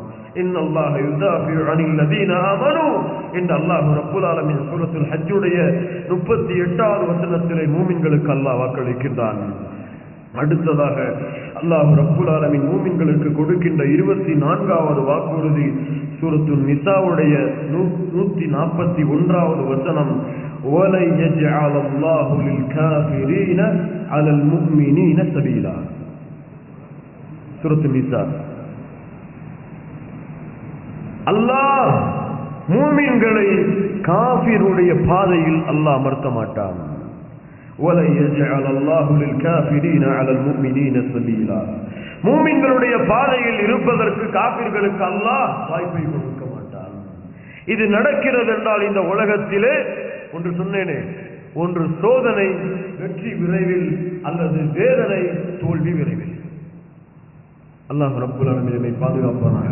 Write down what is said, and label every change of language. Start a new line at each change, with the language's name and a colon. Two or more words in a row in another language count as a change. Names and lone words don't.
Arabic: إن الله يدافع عن الذين آمنوا
Tamil: என்று
Arabic: الله رب العالمين
Tamil: சூரத்துல் ஹஜ்ஜுடைய 38வது வசனத்திலே மூமின்களுக்கு அல்லாஹ் வாக்களிக்கின்றான். அடுத்ததாக
Arabic: الله رب العالمين
Tamil: மூமின்களுக்கு கொடுக்கின்ற 24வது வாக்குறுதி சூரத்துல் நிசாவுடைய 141வது வசனம்,
Arabic: وَلَنْ يَجْعَلَ اللَّهُ لِلْكَافِرِينَ عَلَى الْمُؤْمِنِينَ سَبِيلًا.
Tamil: சூரத்துல் நிசா. அல்லாஹ் மூமின்களை காஃபிருடைய பாதையில் அல்லாஹ் அமர்த்த மாட்டான்.
Arabic: وَلَنْ يَجْعَلَ اللَّهُ لِلْكَافِرِينَ عَلَى الْمُؤْمِنِينَ سَبِيلًا.
Tamil: மூமின்களுடைய பாதையில் இருப்பதற்கு காஃபிர்களுக்கு அல்லாஹ் வாய்ப்பை கொடுக்க மாட்டான். இது நடக்கிறது என்றால் இந்த உலகத்திலே ஒன்று சொன்னேனே, ஒன்று சோதனை வெற்றி விரைவில், அல்லது வேதனை தோல்வி விரைவில்.
Arabic: الله رب العالمين
Tamil: பாதுகாப்பானாக.